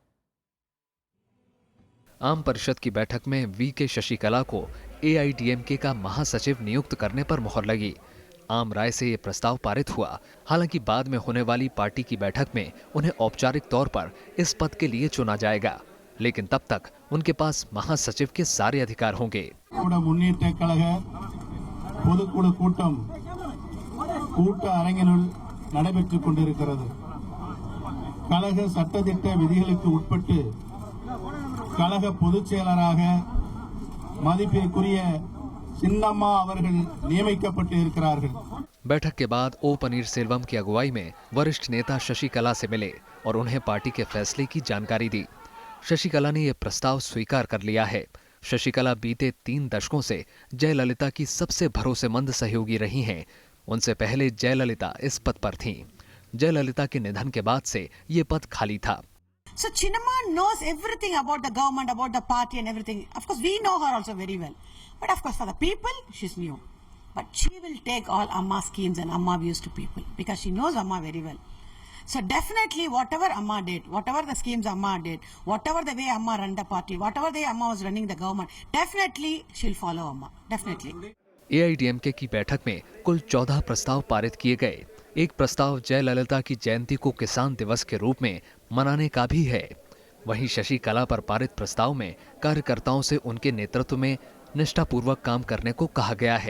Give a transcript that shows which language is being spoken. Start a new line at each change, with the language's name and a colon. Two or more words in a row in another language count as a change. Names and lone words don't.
Hindi: आम परिषद की बैठक में वी के शशिकला को एआईडीएमके का महासचिव नियुक्त करने पर मुहर लगी। आम राय से ये प्रस्ताव पारित हुआ। हालांकि बाद में होने वाली पार्टी की बैठक में उन्हें औपचारिक तौर पर इस पद के लिए चुना जाएगा, लेकिन तब तक उनके पास महासचिव के सारे अधिकार होंगे।
Tamil: கழக பொதுச் செயலராக மதிப்பிற்குரிய சின்னம்மா அவர்கள் நியமிக்கப்பட்டு இருக்கிறார்கள்।
Hindi: बैठक के बाद ओ पनीरसेल्वम की अगुवाई में वरिष्ठ नेता शशिकला से मिले और उन्हें पार्टी के फैसले की जानकारी दी। शशिकला ने यह प्रस्ताव स्वीकार कर लिया है। शशिकला बीते 3 दशकों से जयललिता की सबसे भरोसेमंद सहयोगी रही हैं। उनसे पहले जयललिता इस पद पर थीं। जयललिता के निधन के बाद से ये पद खाली था।
English: So Chinnamma knows everything about the government, about the party and everything. Of course, we know her also very well. But of course, for the people, she's new. But she will take all Amma schemes and Amma views to people because she knows Amma very well. So definitely, whatever Amma did, whatever the schemes Amma did, whatever the way Amma ran the party, whatever the way Amma was running the government, definitely she'll follow Amma. Definitely.
Hindi: एआईडीएमके की बैठक में कुल 14 प्रस्ताव पारित किए गए। एक प्रस्ताव जयललिता की जयंती को किसान दिवस के रूप में मनाने का भी है। वहीं शशिकला पर पारित प्रस्ताव में कार्यकर्ताओं से उनके नेतृत्व में निष्ठापूर्वक काम करने को कहा गया है।